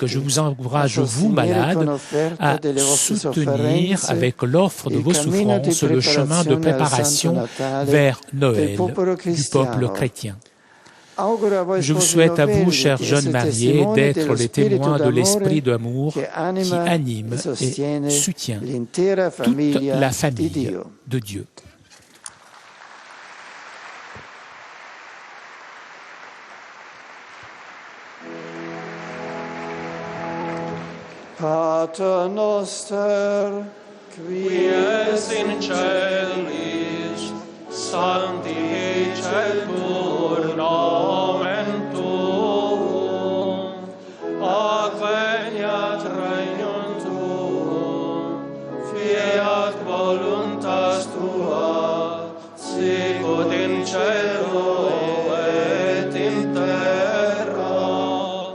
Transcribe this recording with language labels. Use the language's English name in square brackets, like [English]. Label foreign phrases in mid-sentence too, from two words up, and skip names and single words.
[French] Je vous encourage, vous, malades, à soutenir avec l'offre de vos souffrances le chemin de préparation vers Noël du peuple chrétien. Je vous souhaite à vous, chers jeunes mariés, d'être les témoins de l'esprit d'amour qui anime et soutient toute la famille de Dieu. [Latin] Pater noster, qui es in celis, sanctificetur nomen tuum, adveniat regnum tuum, fiat voluntas tua, sicut in cielo et in terra.